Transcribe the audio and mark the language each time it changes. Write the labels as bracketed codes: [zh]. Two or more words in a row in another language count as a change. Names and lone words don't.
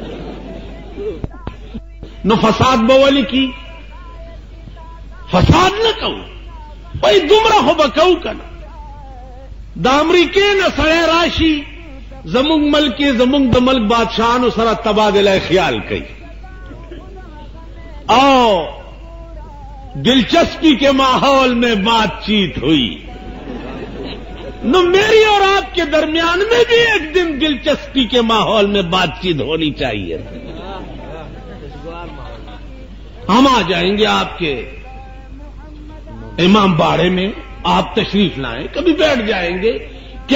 [ps] نو فساد به ولې کی فساد نه کوو وای دومره خو به کوو که نه د امریکې نه سړی راشي زمونږ ملک کې زمونږ د ملک بادشاہانو سره تبادله خیال کوي [ur] او دلچسپی کے ماحول میں بات چیت ہوئی نو میری اور آپ کے درمیان میں بھی ایک دن دلچسپی کے ماحول میں بات چیت ہونی چاہیے ہم آ جائیں گے آپ کے امام باڑے میں آپ تشریف لائیں کبھی بیٹھ جائیں گے کیا